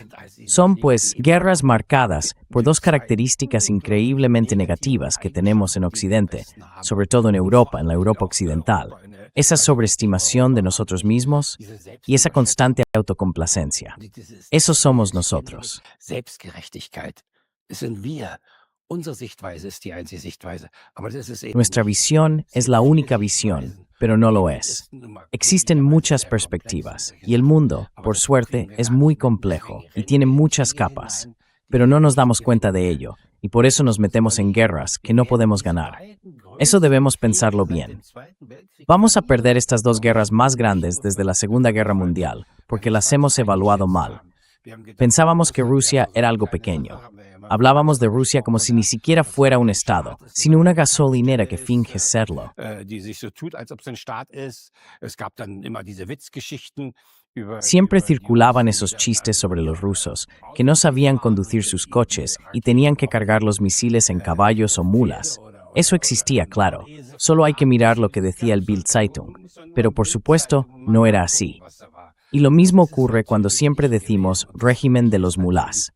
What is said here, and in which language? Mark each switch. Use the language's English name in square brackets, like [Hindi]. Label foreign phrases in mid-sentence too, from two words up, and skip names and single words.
[Spanish] Son, pues, guerras marcadas por dos características increíblemente negativas que tenemos en Occidente, sobre todo en Europa, en la Europa occidental. Esa sobreestimación de nosotros mismos y esa constante autocomplacencia. Eso somos nosotros. [German] Selbstgerechtigkeit. Es sind wir. Unsere Sichtweise ist die einzige Sichtweise. Aber das ist eben [Spanish] Nuestra [German] nicht [Spanish] visión es la única visión, pero no lo es. Existen muchas perspectivas, y el mundo, por suerte, es muy complejo y tiene muchas capas, pero no nos damos cuenta de ello, y por eso nos metemos en guerras que no podemos ganar. Eso debemos pensarlo bien. Vamos a perder estas dos guerras más grandes desde la Segunda Guerra Mundial, porque las hemos evaluado mal. Pensábamos que Rusia era algo pequeño. Hablábamos de Rusia como si ni siquiera fuera un estado, sino una gasolinera que finge serlo. [German] die sich so tut, als ob es ein Staat ist. Es gab dann immer diese Witzgeschichten über [Spanish] Siempre circulaban esos chistes sobre los rusos, que no sabían conducir sus coches y tenían que cargar los misiles en caballos o mulas. Eso existía, claro. Solo hay que mirar lo que decía el Bild Zeitung. Pero por supuesto, no era así. Y lo mismo ocurre cuando siempre decimos régimen de los mulás.